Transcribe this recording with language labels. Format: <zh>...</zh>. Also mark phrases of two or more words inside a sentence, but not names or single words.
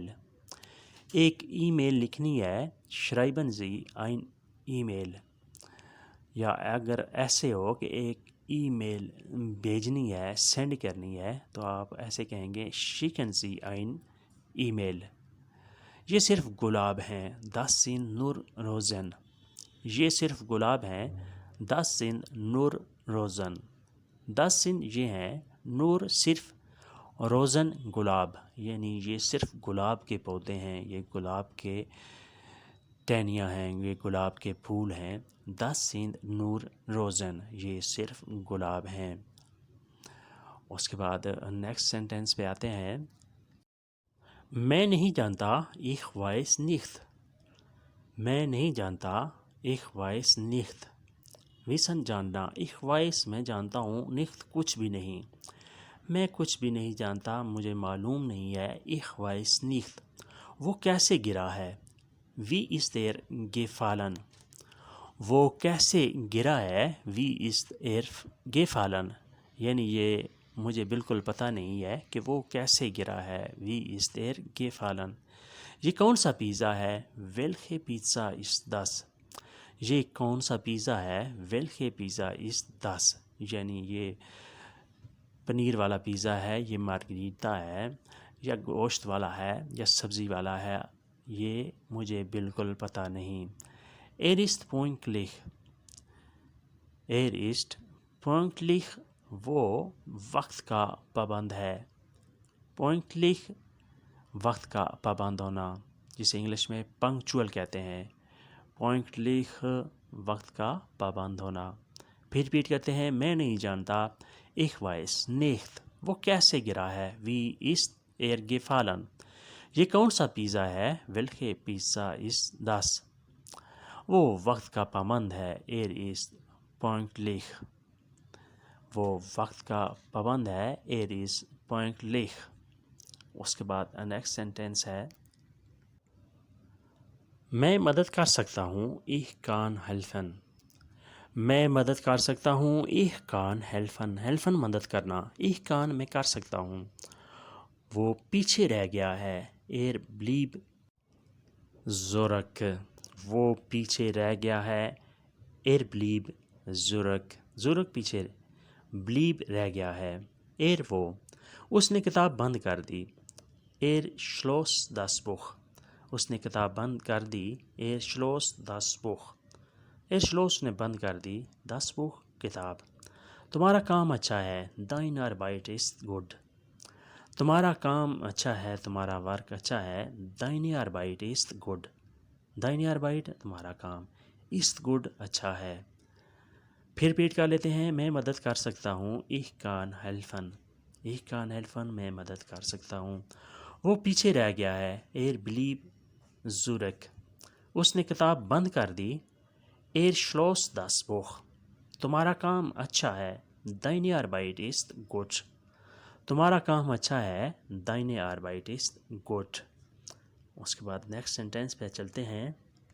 <ur>ایک ای میل لکھنی ہے،</ur> <de>schreiben Sie ein E-Mail۔</de> <ur>یا اگر ایسے ہو کہ ایک ای میل بھیجنی ہے، سینڈ کرنی ہے، تو آپ ایسے کہیں گے</ur> <de>schicken Sie ein E-Mail۔</de> <ur>یہ صرف گلاب ہیں،</ur> <de>das sind nur Rosen۔</de> <ur>یہ صرف گلاب ہیں،</ur> <de>das sind nur Rosen۔ das sind</de> <ur>یہ ہیں، nur صرف، روزن گلاب، یعنی یہ صرف گلاب کے پودے ہیں، یہ گلاب کے ٹہنیاں ہیں، یہ گلاب کے پھول ہیں۔</ur> <de>das sind nur Rosen،</de> <ur>یہ صرف گلاب ہیں۔ اس کے بعد نیکسٹ سینٹنس پہ آتے ہیں۔ میں نہیں جانتا،</ur> <de>ich weiß nicht۔</de> <ur>میں نہیں جانتا،</ur> <de>ich weiß nicht۔</de> <ur>wissen جاننا،</ur> <de>ich weiß</de> <ur>میں جانتا ہوں، nicht کچھ بھی نہیں، میں کچھ بھی نہیں جانتا، مجھے معلوم نہیں ہے،</ur> <de>ich weiß nicht۔</de> <ur>وہ کیسے گرا ہے،</ur> <de>wie ist er gefallen۔</de> <ur>وہ کیسے گرا ہے،</ur> <de>wie ist er gefallen،</de> <ur>یعنی یہ مجھے بالکل پتہ نہیں ہے کہ وہ کیسے گرا ہے،</ur> <de>wie ist er gefallen۔</de> <ur>یہ کون سا پیزا ہے،</ur> <de>welche Pizza ist das۔</de> <ur>یہ کون سا پیزا ہے،</ur> <de>welche Pizza ist das،</de> <ur>یعنی یہ پنیر والا پیزا ہے، یہ مارگریٹا ہے، یا گوشت والا ہے، یا سبزی والا ہے، یہ مجھے بالکل پتہ نہیں۔</ur> <de>er ist pünktlich۔ er ist pünktlich،</de> <ur>وہ وقت کا پابند ہے۔ pünktlich وقت کا پابند ہونا، جسے انگلش میں پنکچول کہتے ہیں۔ pünktlich وقت کا پابند ہونا۔ پھر ریپیٹ کرتے ہیں۔ میں نہیں جانتا،</ur> <de>ich weiß nicht۔</de> <ur>وہ کیسے گرا ہے؟</ur> <de>wie ist er gefallen.</de> <ur>یہ کون سا پیزا ہے؟</ur> <de>welche Pizza ist das?</de> <ur>وہ وقت کا پابند ہے.</ur> <de>er ist pünktlich.</de> <ur>وہ وقت کا پابند ہے.</ur> <de>er ist pünktlich.</de> <ur>اس کے بعد نیکسٹ سینٹینس ہے میں مدد کر سکتا ہوں.</ur> <de>ich kann helfen.</de> <ur>میں مدد کر سکتا ہوں.</ur> <de>ich kann helfen. helfen</de> <ur>مدد کرنا.</ur> <de>ich kann</de> <ur>میں کر سکتا ہوں. وہ پیچھے رہ گیا ہے.</ur> <de>er blieb zurück.</de> <ur>وہ پیچھے رہ گیا ہے.</ur> <de>er blieb zurück.</de> <ur>zurück پیچھے, blieb رہ گیا ہے. er وہ, اس نے کتاب بند کر دی.</ur> <de>er schloss das Buch.</de> <ur>اس نے کتاب بند کر دی.</ur> <de>er schloss das Buch. er schloss</de> <ur>نے بند کر دی.</ur> <de>das Buch</de> <ur>کتاب. تمہارا کام اچھا ہے.</ur> <de>deine Arbeit ist gut.</de> <ur>تمہارا کام اچھا ہے, تمہارا ورک اچھا ہے.</ur> <de>deine Arbeit ist gut. deine Arbeit</de> <ur>تمہارا کام,</ur> <de>ist gut</de> <ur>اچھا ہے. پھر ریپیٹ کر لیتے ہیں. میں مدد کر سکتا ہوں.</ur> <de>ich kann helfen. ich kann helfen</de> <ur>میں مدد کر سکتا ہوں. وہ پیچھے رہ گیا ہے.</ur> <de>er blieb zurück.</de> <ur>اس نے کتاب بند کر دی.</ur> <de>er schloss das Buch.</de> <ur>تمہارا کام اچھا ہے.</ur> <de>deine Arbeit ist gut.</de> <ur>تمہارا کام اچھا ہے.</ur> <de>deine Arbeit ist gut.</de> <ur>اس کے بعد نیکسٹ سینٹینس پہ چلتے ہیں.</ur>